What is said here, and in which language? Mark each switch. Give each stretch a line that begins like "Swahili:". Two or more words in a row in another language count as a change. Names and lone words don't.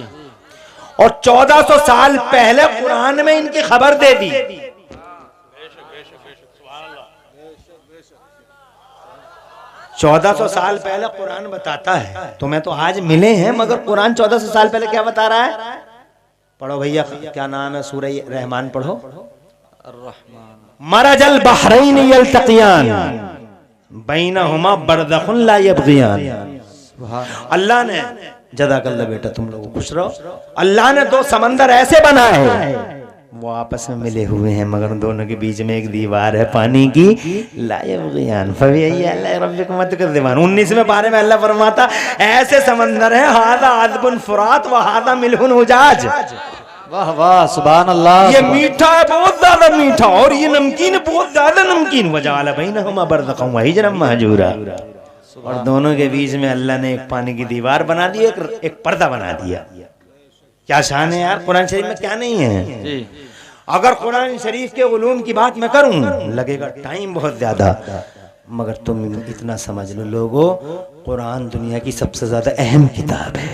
Hindi: और 1400 साल पहले कुरान में इनकी खबर दे दी। 1400 साल पहले कुरान बताता है, तुम्हें तो आज मिले हैं, मगर कुरान 1400 साल पहले क्या बता रहा है। पढ़ो भैया, क्या नाम है, सूरह रहमान पढ़ो।
Arabic: مرج البحرين يلتقيان بينهما برزخ لا يبغيان.
Hindi: अल्लाह ने, जज़ाकल्लाह बेटा, तुम लोग खुश रहो। अल्लाह ने 2 समंदर ऐसे बनाए, वो आपस में मिले हुए हैं, मगर दोनों के बीच में एक दीवार है पानी की।
Arabic: لا يبغيان فبأي ربكما تكذبان.
Hindi: 19वें पारे में अल्लाह फरमाता ऐसे समंदर है,
Arabic: هذا عذب فرات وهذا ملح أجاج.
Hindi: वाह वाह,
Arabic: سبحان الله.
Hindi: ये मीठा है, बहुत ज्यादा मीठा, और ये नमकीन है, बहुत ज्यादा नमकीन।
Arabic: وجعل بينهما برزخا وحجرا محجورا.
Hindi: और दोनों के बीच में अल्लाह ने एक पानी की दीवार बना दी, एक पर्दा बना दिया। क्या शान है यार, कुरान शरीफ में क्या नहीं है। जी। अगर कुरान शरीफ के उलूम की बात मैं करूं लगेगा टाइम बहुत ज्यादा, मगर तुम इतना समझ लो लोगों, कुरान दुनिया की सबसे ज्यादा अहम किताब है।